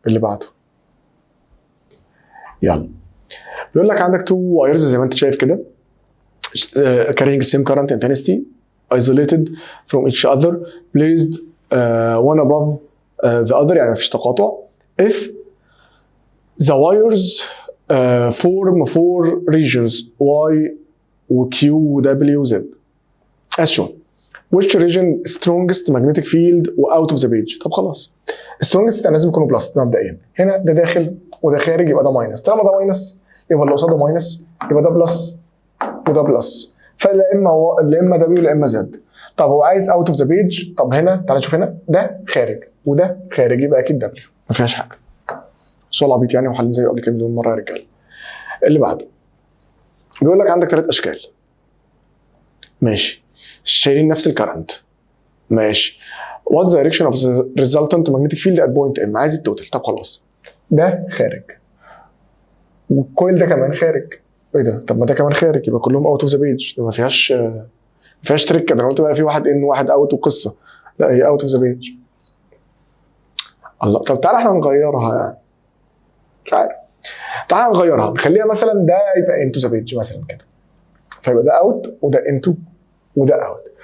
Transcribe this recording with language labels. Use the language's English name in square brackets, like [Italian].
[Arabic] اللي بعده يلا بيقول لك عندك 2 وايرز زي ما انت شايف كده [English] carrying the same current intensity isolated from each other placed one above the other، [Arabic] يعني مفيش تقاطع. [English] if the wires form 4 regions Y و Q و W و Z as shown which region strongest magnetic field و out of the page. [Arabic] طب خلاص strongest يعني لازم يكونوا بلس مبدئيا. هنا ده داخل وده خارج، يبقى ده ماينس. طالما ده ماينس يبقى اللي قصاده ماينس، يبقى ده بلس وده بلس، فلا اما دبليو لا اما زد. طب هو عايز اوت اوف ذا بيج. طب هنا تعالى نشوف، هنا ده خارج وده خارج، يبقى اكيد دبليو، ما فيهاش حاجه. سؤال عبيط يعني، وحلين زيه قبل كده مليون مره يا رجاله. اللي بعده بيقول لك عندك 3 اشكال. ماشي، شايلين نفس الكرنت. [English] ماشي، what's the direction of the resultant magnetic field at point M؟ [Arabic] عايز التوتال. طب خلاص ده خارج والكويل ده كمان خارج. ايه ده؟ طب ما ده كمان خارج، يبقى كلهم اوت اوف ذا بيج. ما فيهاش تريك كده. انا قلت بقى في واحد ان واحد اوت وقصه، لا هي اوت اوف ذا بيج. الله. طب تعالى احنا نغيرها، يعني مش عارف، تعالى نغيرها نخليها مثلا ده يبقى انتو ذا بيج مثلا كده، فيبقى ده اوت وده انتو وده اوت.